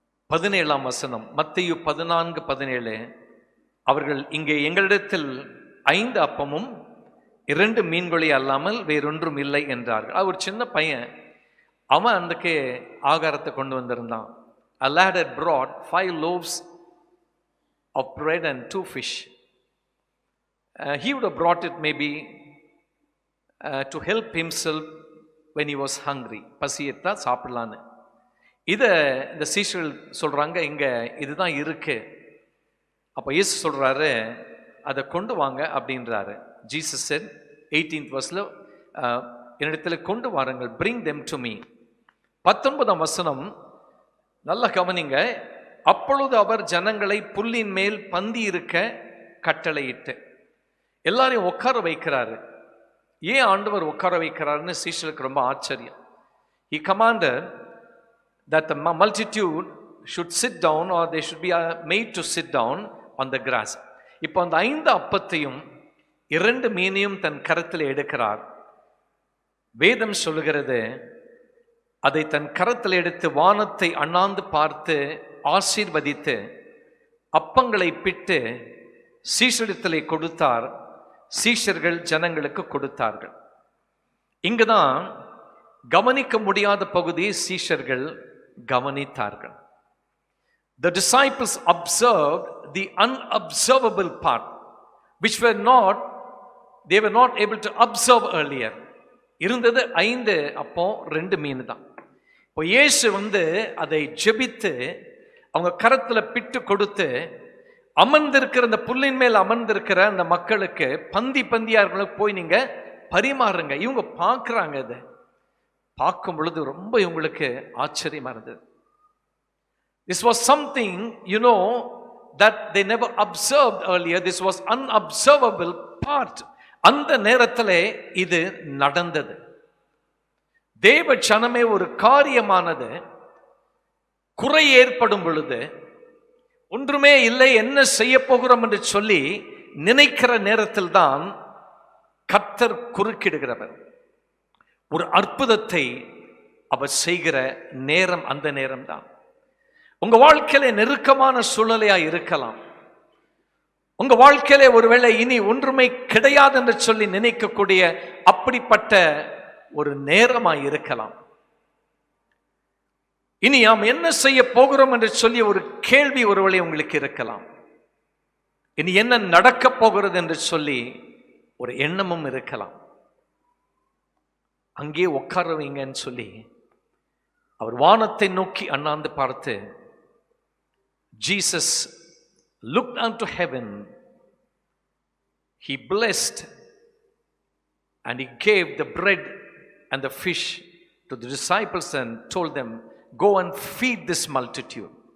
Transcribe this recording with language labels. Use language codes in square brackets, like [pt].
[ta] 17 வசனம், மத்தேயு 14:17. அவர்கள் இங்கே எங்களிடத்தில் 5 அப்பமும் 2 மீன்களே அல்லாமல் வேறொன்றும் இல்லை என்றார்கள். ஒரு சின்ன பையன், அவன் அன்றைக்கு ஆகாரத்தை கொண்டு வந்திருந்தான். [en] A lad had brought 5 loaves of bread and 2 fish. He would have brought it maybe to help himself when he was hungry. [ta] பசியத்தா சாப்பிடலான்னு. இதை இந்த சீஷர்கள் சொல்றாங்க, இங்க இதுதான் இருக்கு. அப்போ இயேசு சொல்றாரு, அதை கொண்டு வாங்க அப்படின்றாரு. [en] Jesus said 18th verseல, [ta] என்னிடத்துல கொண்டு வாருங்கள், [en] bring them to me. [ta] 19 வசனம் நல்லா கவனிங்க. அப்பொழுது அவர் ஜனங்களை புல்லின் மேல் பந்தி இருக்க கட்டளையிட்டு எல்லாரையும் உட்கார வைக்கிறாரு. ஏன் ஆண்டவர் உட்கார வைக்கிறாருன்னு சீஷருக்கு ரொம்ப ஆச்சரியம். [en] He commanded that the multitude should sit down, or they should be made to sit down on the grass. [ta] இப்போ அந்த 5 அப்பத்தையும் 2 மீனையும் தன் கரத்தில் எடுக்கிறார். வேதம் சொல்லுகிறது, அதை தன் கரத்தில் எடுத்து வானத்தை அண்ணாந்து பார்த்து ஆசீர்வதித்து அப்பங்களை பிட்டு சீஷரிடத்திலே கொடுத்தார். சீஷர்கள் ஜனங்களுக்கு கொடுத்தார்கள். இங்குதான் கவனிக்க முடியாத பகுதியை சீஷர்கள் கவனித்தார்கள். [en] The disciples observed the unobservable part, which they were not able to observe earlier. [ta] இருந்தது 5 அப்பம் 2 மீன் தான். இப்போ இயேசு அதை ஜெபித்து அவங்க கரத்துல பிட்டு கொடுத்து அமர்ந்திருக்கிற அந்த புல்லின் மேல் அமர்ந்திருக்கிற அந்த மக்களுக்கு பந்தியார்களுக்கு போய் நீங்க பரிமாறுங்க. இவங்க பார்க்குறாங்க. இதை பார்க்கும் பொழுது ரொம்ப இவங்களுக்கு ஆச்சரியமா இருந்தது. [en] This was something, that they never observed earlier. This was unobservable part. [ta] அந்த நேரத்திலே இது நடந்தது. தேவ ஜனமே, ஒரு காரியமானது குறை ஏற்படும் பொழுது, ஒன்றுமே இல்லை, என்ன செய்ய போகிறோம் என்று சொல்லி நினைக்கிற நேரத்தில் தான் கர்த்தர் குறுக்கிடுகிறவர். ஒரு அற்புதத்தை அவர் செய்கிற நேரம் அந்த நேரம் தான். உங்க வாழ்க்கையில நெருக்கமான சூழ்நிலையா இருக்கலாம். உங்க வாழ்க்கையில ஒருவேளை இனி ஒன்றுமே கிடையாது என்று சொல்லி நினைக்கக்கூடிய அப்படிப்பட்ட ஒரு நேரமாய் இருக்கலாம். இனி நாம் என்ன செய்ய போகிறோம் என்று சொல்லி ஒரு கேள்வி ஒருவேளை உங்களுக்கு இருக்கலாம். இனி என்ன நடக்க போகிறது என்று சொல்லி ஒரு எண்ணமும் இருக்கலாம். அங்கே உட்கார வைங்கன்னு சொல்லி அவர் வானத்தை நோக்கி அண்ணாந்து பார்த்து, [en] Jesus looked unto heaven, he blessed and he gave the bread and the fish to the disciples and told them, go and feed this multitude.